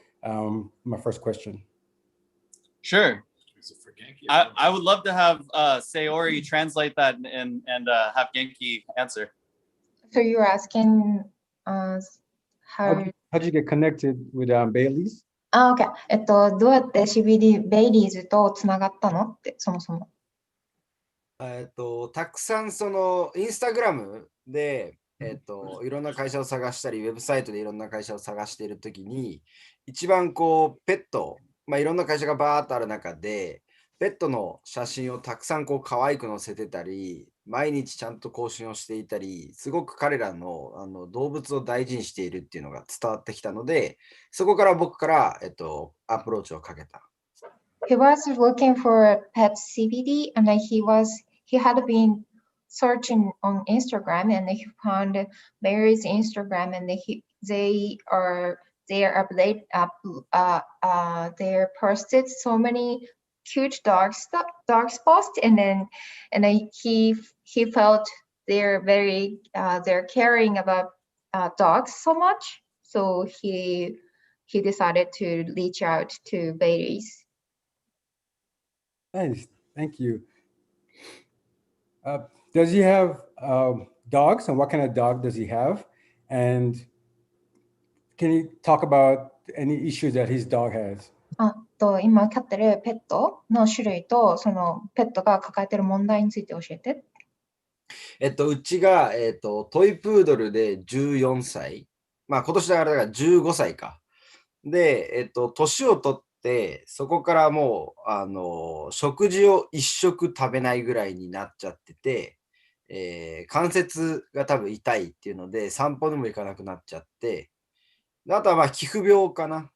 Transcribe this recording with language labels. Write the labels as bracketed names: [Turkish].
[English] My first question. Sure. I would love to have Sayori translate that and have Genki answer. So you're asking us how did you get connected with Bailey's? OK。 [Japanese] どうやって CBD ベイリーズとつながったのって、そもそも。たくさんそのインスタグラムで、いろんな会社を探したり、ウェブサイトでいろんな会社を探しているときに、一番こう、ペット、いろんな会社がバーっとある中で、ペットの写真をたくさんこう可愛く載せてたり、毎日ちゃんと更新をしていたり、すごく彼らの動物を大事にしているっていうのが伝わってきたので、そこから僕から、アプローチをかけた。 [English] He was looking for pet CBD and he had been searching on Instagram and he found Mary's Instagram and they posted so many cute dogs post and then he felt they're caring about dogs so much, so he decided to reach out to Bailey's. Nice, thank you. Does he have dogs, and what kind of dog does he have? And can you talk about any issues that his dog has? [Japanese] 今飼ってるペットの種類とそのペットが抱えている問題について教えて。うちが、トイプードルで14歳。今年だから15歳か。で、年を取って、そこからもう、食事を一食食べないぐらいになっちゃってて、関節が多分痛いっていうので、散歩でも行かなくなっちゃって、あとは皮膚病かな。